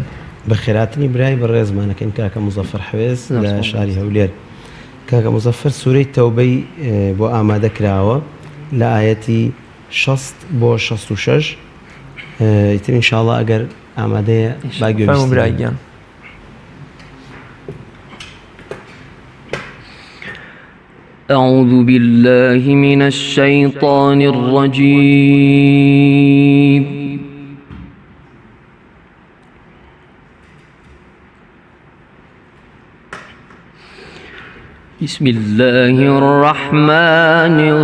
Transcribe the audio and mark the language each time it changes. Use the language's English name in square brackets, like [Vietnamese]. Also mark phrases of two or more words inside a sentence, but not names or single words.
[Central Kurdish] بە خێراتنی برای بەڕێزمانەکەین کاکە مزەفەر حەوێز لە شاری هەولێر. کاکە مزەفەر سوورەی تەوبەی بۆ ئامادە کراوە لە ئاەتی 60 بۆ 66 ئیتر ئینشاڵڵا ئەگەر ئامادەیە باگوێ برایگیان. [Arabic] أعوذ بالله من الشيطان الرجيم بسم الله الرحمن